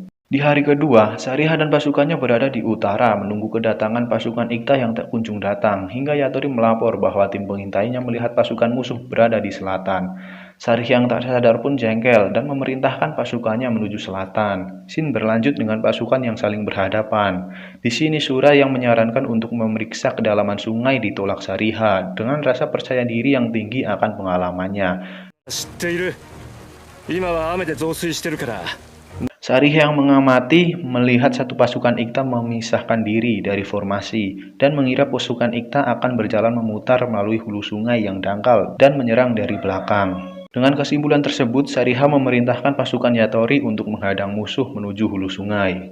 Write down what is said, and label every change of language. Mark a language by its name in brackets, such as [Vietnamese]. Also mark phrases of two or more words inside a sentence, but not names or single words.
[Indonesian] Di hari kedua, Sariha dan pasukannya berada di utara menunggu kedatangan pasukan Ikta yang tak kunjung datang, hingga Yatori melapor bahwa tim pengintainya melihat pasukan musuh berada di selatan. Sariha yang tak sadar pun jengkel dan memerintahkan pasukannya menuju selatan. Shin berlanjut dengan pasukan yang saling berhadapan. Di sini Sura yang menyarankan untuk memeriksa kedalaman sungai ditolak Sariha dengan rasa percaya diri yang tinggi akan pengalamannya. [Japanese] 知っている。今は雨で増水してるから。 [Indonesian] Sariha yang mengamati melihat satu pasukan Ikta memisahkan diri dari formasi dan mengira pasukan Ikta akan berjalan memutar melalui hulu sungai yang dangkal dan menyerang dari belakang. Dengan kesimpulan tersebut, Sariha memerintahkan pasukan Yatori untuk menghadang musuh menuju hulu sungai.